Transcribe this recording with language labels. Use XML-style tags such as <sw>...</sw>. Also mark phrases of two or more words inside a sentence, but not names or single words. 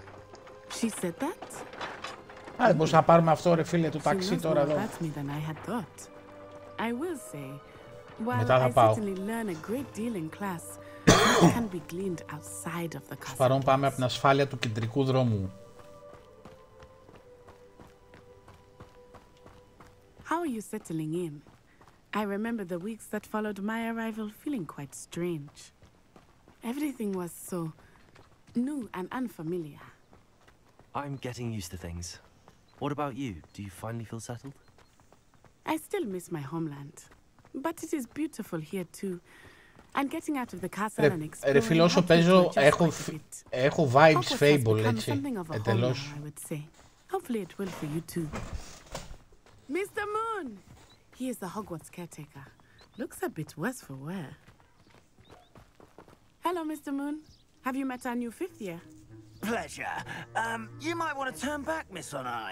<en>She said that?</en> <el>Δεν μπορούσα να πάρουμε αυτό ρε φίλε του ταξί τώρα εδώ.</el> <en>I will say, while I certainly learn a great deal in class, it can be gleaned outside of the castle.</en> <el>Παρόν πάμε από την ασφάλεια του κεντρικού δρόμου.</el> <en>How are you settling in? I remember the weeks that followed my arrival feeling quite strange. Everything was so new and unfamiliar. I'm getting used to things. What about you? Do you finally feel settled? I still miss my homeland, but it is beautiful here too. And getting out of the castle and exploring.</en> <el>Ρε φίλε, όσο παίζω έχω vibes Fable, έτσι, εντελώς.</el> <en>Hopefully it will for you too. Mr. Moon! He is the Hogwarts caretaker. Looks a bit worse for wear. Hello, Mr. Moon. Have you met our new 5th year? Pleasure. You might want to turn back, Miss Onai.</en>